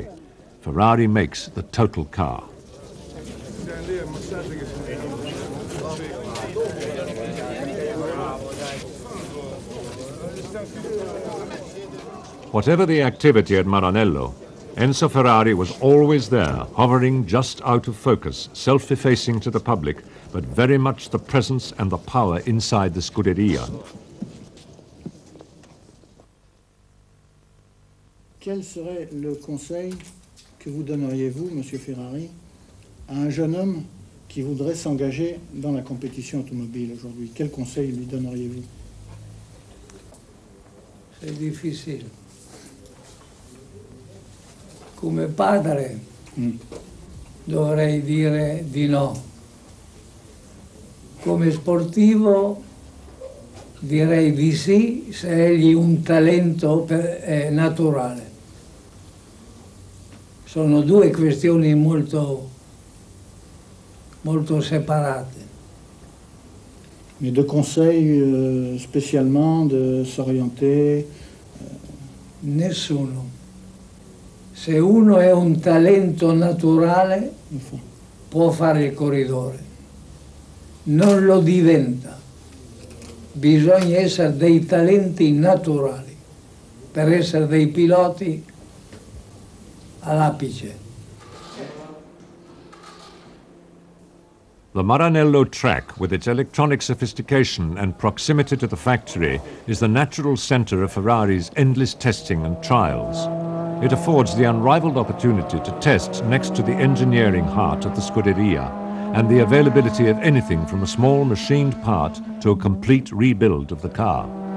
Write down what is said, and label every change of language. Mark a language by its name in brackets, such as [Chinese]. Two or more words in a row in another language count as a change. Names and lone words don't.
[English] Ferrari makes the total car. Whatever the activity at Maranello, Enzo Ferrari was always there, hovering just out of focus, self-effacing to the public, but very much the presence and the power inside the Scuderia. [French] Quel serait le conseil que vous donneriez-vous, Monsieur Ferrari, à un jeune homme qui voudrait s'engager dans la compétition automobile aujourd'hui? Quel conseil lui donneriez-vous? [Italian] È difficile. Come padre dovrei dire di no. Come sportivo direi di sì se egli un talento naturale. Sono due questioni molto separate. [French] Mais de conseils spécialement de s'orienter? [Italian] Nessuno. Se uno è un talento naturale può fare il corridore. Non lo diventa. Bisogna essere dei talenti naturali per essere dei piloti all'apice. [English] The Maranello track, with its electronic sophistication and proximity to the factory, is the natural centre of Ferrari's endless testing and trials. It affords the unrivaled opportunity to test next to the engineering heart of the Scuderia, and the availability of anything from a small machined part to a complete rebuild of the car.